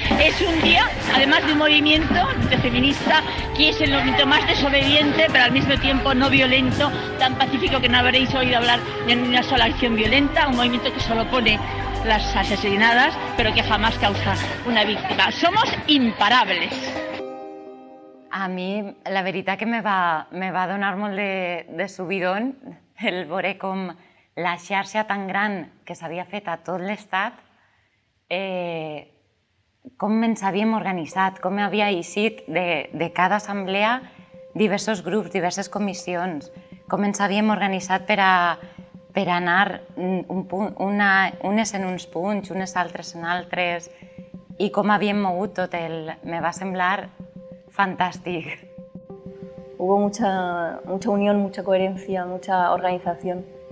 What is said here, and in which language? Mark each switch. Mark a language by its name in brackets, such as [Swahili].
[Spanish] Es un día, además de un movimiento feminista, que es el movimiento más desobediente, pero al mismo tiempo no violento, tan pacífico que no habréis oído hablar de una sola acción violenta, un movimiento que solo pone las asesinadas, pero que jamás causa una víctima. Somos imparables. [Catalan] A mi, la veritat que me va donar molt de subidón el veure com la xarxa tan gran que s'havia fet a tot l'Estat, com ens havíem organitzat, com havia eixit de cada assemblea diversos grups, diverses comissions, com ens havíem organitzat per anar unes en uns punts, unes altres en altres, i com havíem mogut tot me va semblar fantástico. [Spanish] Hubo mucha unión, mucha coherencia, mucha organización